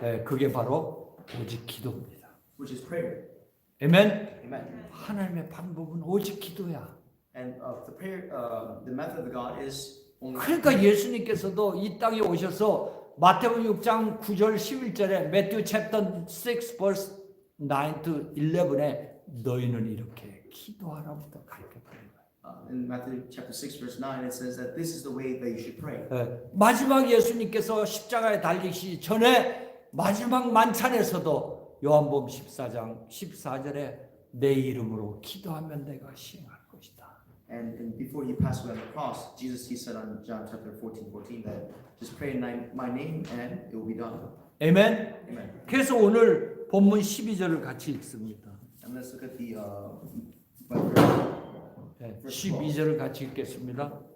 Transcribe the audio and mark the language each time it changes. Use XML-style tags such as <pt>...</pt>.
<ko>네, 그게 바로 오직 기도입니다.</ko> <en>which is prayer.</en> <ko>아멘.</ko> <en>Amen.</en> <ko>하나님의 방법은 오직 기도야.</ko> <en>And the prayer, the method of God is only.</en> <ko>그러니까 예수님께서도 이 땅에 오셔서 마태복음 6장 9절 11절에</ko> <en>Matthew chapter 6 verse 9 to 11</en> <ko>에 너희는 이렇게 기도하라부터 가르쳐 버린 거예요.</ko> <en>In Matthew chapter 6 verse 9 it says that this is the way that you should pray.</en> <ko>마지막 예수님께서 십자가에 달리시기 전에 마지막 만찬에서도 요한복음 14장 14절에 내 이름으로 기도하면 내가 시행할 것이다.</ko> <en>And before he passed away on the cross, Jesus he said on John chapter 14 that just pray in my name and it will be done.</en> <ko>아멘.</ko> <en>Amen.</en> <ko>그래서 오늘 본문 12절을 같이 읽습니다.</ko> <en>And let's look at the verse.</en> <ko>네, 12절을 같이 읽겠습니다.</ko>